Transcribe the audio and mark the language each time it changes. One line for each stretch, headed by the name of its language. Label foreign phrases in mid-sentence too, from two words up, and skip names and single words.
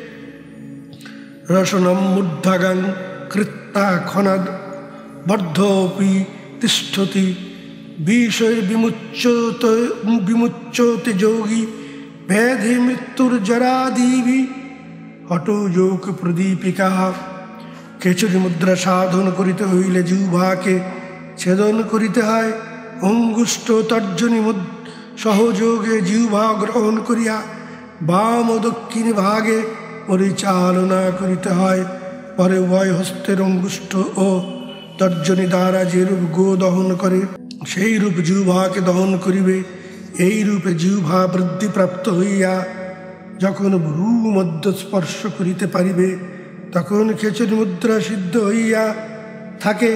Sanskrit: रसनं मूर्धगं कृत्वा खनद् बद्धोऽपि तिष्ठति विमुच्यते योगी व्याधि मृत्युर्जरादिभि हठोयोग प्रदीपिका।
Bangla: খেচুরী মুদ্রা সাধন করিতে हইলে জিহ্বাকে ছেদন করিতে হয়। অঙ্গুষ্ঠ তর্জনী সহযোগে জিহ্বা গ্রহণ করিয়া বাম দক্ষিণ ভাগে পরিচালনা করিতে হয়। পরে উভয় হস্তের অঙ্গুষ্ঠ ও তর্জনী দ্বারা যেরূপ গো দহন করে সেই রূপ জিহ্বাকে দহন করিবে। এই রূপে জিহ্বা বৃদ্ধিপ্রাপ্ত হইয়া যখন ভ্রু মধ্য স্পর্শ করিতে পারিবে তখন খেচুরি মুদ্রা সিদ্ধ হইয়া থাকে।